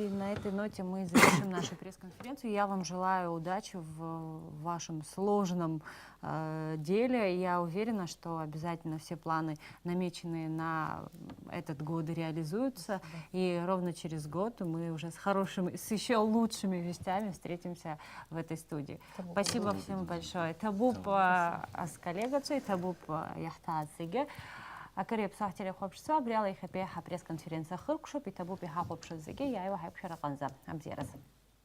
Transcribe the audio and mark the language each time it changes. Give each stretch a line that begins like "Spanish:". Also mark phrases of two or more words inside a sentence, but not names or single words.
Russian: И на этой ноте мы завершим нашу пресс-конференцию. Я вам желаю удачи в вашем сложном деле. Я уверена, что обязательно все планы, намеченные на этот год, реализуются. И ровно через год мы уже с еще лучшими вестями встретимся в этой студии. Спасибо всем большое.
Abaza: Табуп Аскалегацу, табуп Яхтацыге. Акареп сахтеле хопшса, бряла их
Russian: опять пресс-конференция
Abaza: хыркшоп, и табу пиха хопшозыге,
Russian: я его
Abaza: хайпшара канза. Абзерас.